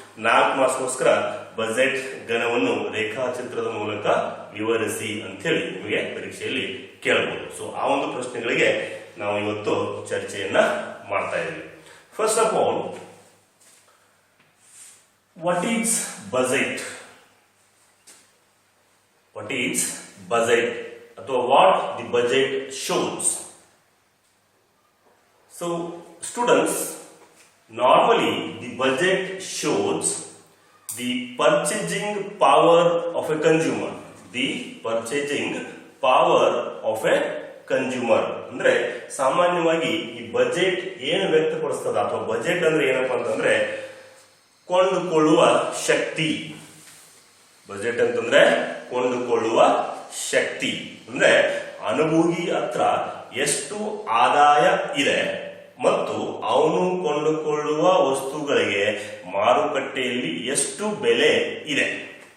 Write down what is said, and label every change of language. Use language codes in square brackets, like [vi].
[kn] 4 ಮಾರ್ಕ್ಸ್ಗೋಸ್ಕರ budget ಘನವನ್ನು ರೇಖಾಚಿತ್ರದ ಮೂಲಕ ವಿವರಿಸಿ ಅಂತ ಹೇಳಿ ನಿಮಗೆ ಪರೀಕ್ಷೆಯಲ್ಲಿ ಕೇಳಬಹುದು. ಸೊ ಆ ಒಂದು ಪ್ರಶ್ನೆಗಳಿಗೆ ನಾವು ಇವತ್ತು ಚರ್ಚೆಯನ್ನ ಮಾಡ್ತಾ ಇದ್ದೀವಿ. [en] First of all, what is budget? What is budget ಅಥವಾ what the budget shows? So students, normally the budget shows the purchasing power of a consumer. The purchasing power of a consumer [kn] ಅಂದ್ರೆ ಸಾಮಾನ್ಯವಾಗಿ ಈ budget ಏನು ವ್ಯಕ್ತಪಡಿಸ್ತದ ಅಥವಾ budget ಅಂದ್ರೆ ಏನಪ್ಪಾ ಅಂತಂದ್ರೆ ಕೊಂಡುಕೊಳ್ಳುವ ಶಕ್ತಿ. ಬಜೆಟ್ ಅಂತಂದ್ರೆ ಕೊಂಡುಕೊಳ್ಳುವ ಶಕ್ತಿ ಅಂದ್ರೆ ಅನುಭೋಗಿ ಹತ್ರ ಎಷ್ಟು ಆದಾಯ ಇದೆ ಮತ್ತು ಅವನು ಕೊಂಡುಕೊಳ್ಳುವ ವಸ್ತುಗಳಿಗೆ ಮಾರುಕಟ್ಟೆಯಲ್ಲಿ ಎಷ್ಟು ಬೆಲೆ ಇದೆ.